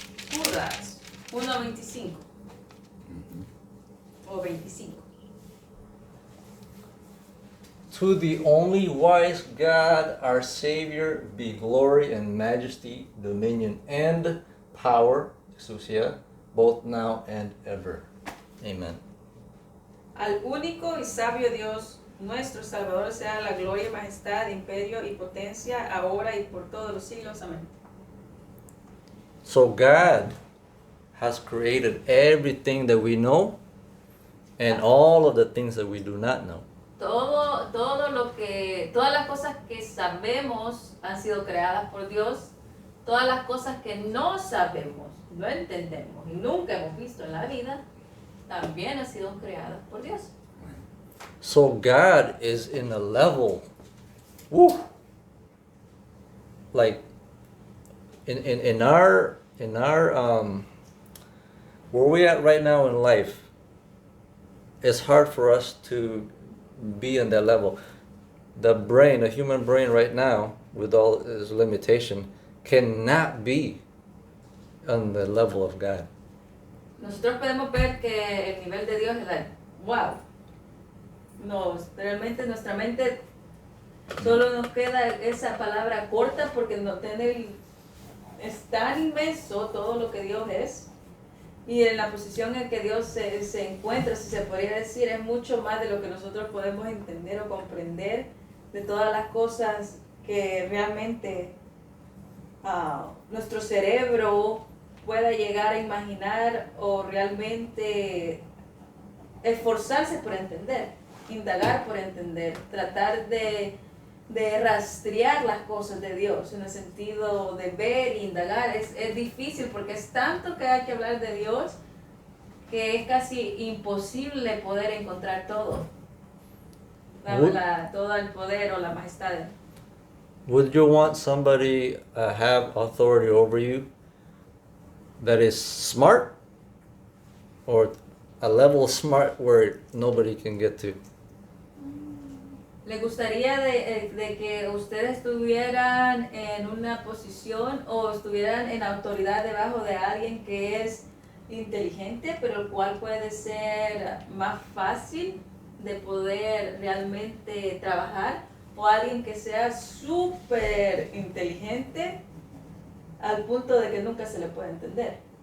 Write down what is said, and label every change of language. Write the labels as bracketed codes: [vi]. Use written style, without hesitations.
[es] Judas 1:25 o 25. [en] To the only wise God, our Savior, be glory and majesty, dominion and power, exousia, both now and ever. Amen. [es] Al único y sabio Dios, nuestro Salvador, sea la gloria, majestad, imperio y potencia, ahora y por todos los siglos. Amén. [en] So God has created everything that we know and all of the things that we do not know. [es] Todas las cosas que sabemos han sido creadas por Dios. Todas las cosas que no sabemos, no entendemos y nunca hemos visto en la vida, también han sido creadas por Dios. [en] So God is in a level, woo, like in our where we at right now in life, it's hard for us to be in that level. The brain, the human brain right now, with all its limitation, cannot be on the level of God. [es] Nosotros podemos ver que el nivel de Dios es [en] like, wow. [es] No, realmente nuestra mente solo nos queda esa palabra corta porque no es tan inmenso todo lo que Dios es. Y en la posición en que Dios se encuentra, si se podría decir, es mucho más de lo que nosotros podemos entender o comprender, de todas las cosas que realmente nuestro cerebro pueda llegar a imaginar o realmente esforzarse por entender, indagar por entender, tratar de rastrear las cosas de Dios en el sentido de ver e indagar. Es difícil porque es tanto que hay que hablar de Dios que es casi imposible poder encontrar todo. Todo el poder o la majestad. [en] Would you want somebody have authority over you that is smart, or a level of smart where nobody can get to? [es] ¿Le gustaría de que ustedes estuvieran en una posición o estuvieran en autoridad debajo de alguien que es inteligente, pero el cual puede ser más fácil de poder realmente trabajar, o alguien que sea súper inteligente al punto de que nunca se le puede entender?